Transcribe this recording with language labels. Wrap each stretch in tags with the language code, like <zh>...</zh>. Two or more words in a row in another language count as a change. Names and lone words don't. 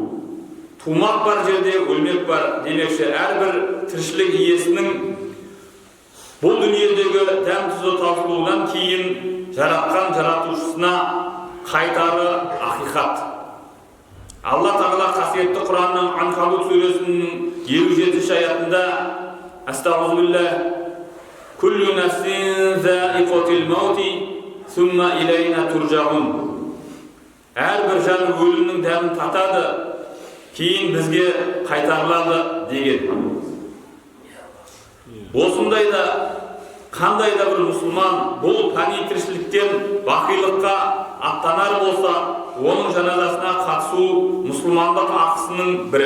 <kk>Тумақ бар жерде өлмек бар демекші, әрбір тіршілік иесінің бұл дүниедегі дәм тұзы таусылудан кейін жаратқан жаратушысына қайтары ақиқат. Алла Тағала қасиетті Құранның Анкабут сүресінің 57 аятында</kk> <ar>أستغفر الله كل نفس ذائقة الموت ثم إلينا ترجعون.</ar> <kk>Әрбір жан өлімнің дәмін татады, кейін бізге қайтарылады деген. Осындайда қандай да бір мұсылман бұл фани тіршіліктен бақилыққа аттанар болса, оның жаназасына қатысу мұсылмандық ақысының бірі.</kk>